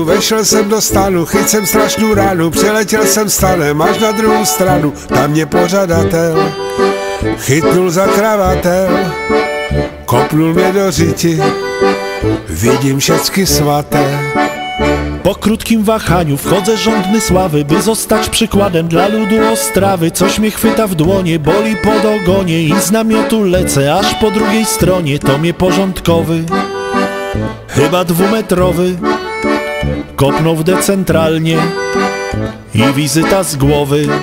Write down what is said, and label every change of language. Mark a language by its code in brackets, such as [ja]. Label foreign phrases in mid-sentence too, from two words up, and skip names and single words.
[cs] Vešel jsem do stanu, chyt jsem strašnou ránu, přeletěl jsem stanem až na druhou stranu. Tam mě pořadatel chytnul za kravatel, kopnul mě do řiti, vidím všecky svaté. [pl] Po krótkim wahaniu wchodzę żądny sławy, by zostać przykładem dla ludu Ostrawy. Coś mnie chwyta w dłonie, boli pod ogonie i z namiotu lecę aż po drugiej stronie. To mnie porządkowy, chyba 2-metrowy, kopnął w decentralnie i wizyta z głowy.